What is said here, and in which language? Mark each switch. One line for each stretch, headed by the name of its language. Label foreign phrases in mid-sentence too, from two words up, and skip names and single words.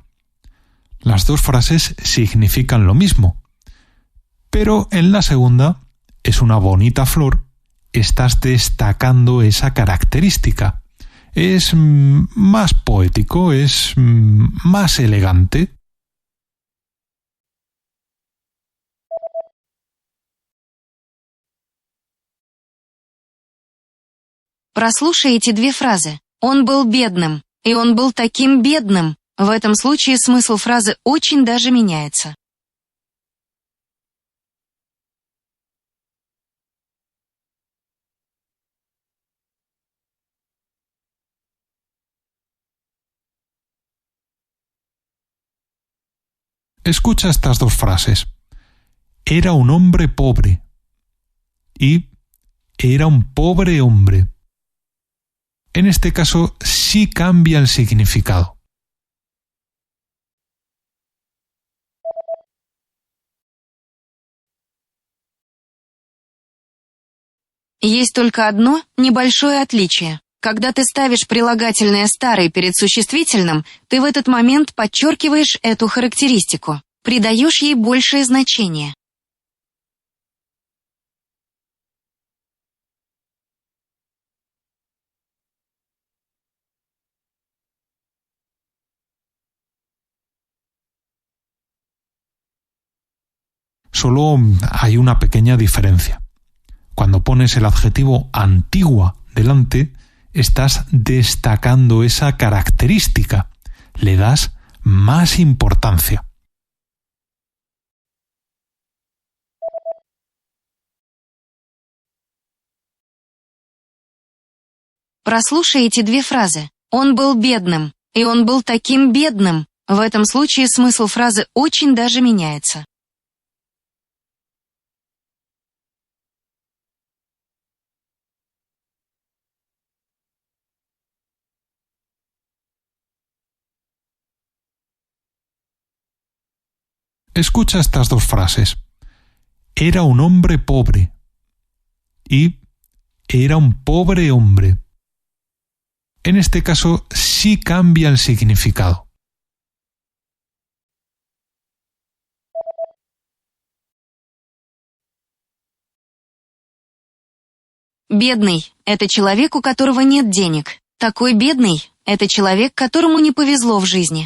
Spanish: Las dos frases significan lo mismo, pero en la segunda, es una bonita flor, estás destacando esa característica. Es más poético, es más elegante.
Russian: Прослушай эти две фразы. Он был бедным, и он был таким бедным. В этом случае смысл фразы очень даже меняется.
Spanish: Escucha estas dos frases. Era un hombre pobre y era un pobre hombre. En este caso sí cambia el significado.
Russian: Есть только одно небольшое отличие. Когда ты ставишь прилагательное «старый» перед существительным, ты в этот момент подчеркиваешь эту характеристику, придаешь ей большее значение.
Spanish: Solo hay una pequeña diferencia. Cuando pones el adjetivo antigua delante, estás destacando esa característica, le das más importancia.
Russian: Прослушай эти две фразы. Он был бедным, и он был таким бедным. В этом случае смысл фразы очень даже меняется.
Spanish: Escucha estas dos frases. Era un hombre pobre y era un pobre hombre. En este caso sí cambia el significado.
Russian: Бедный – это человек, у которого нет денег. Такой бедный – это человек, которому не повезло в жизни.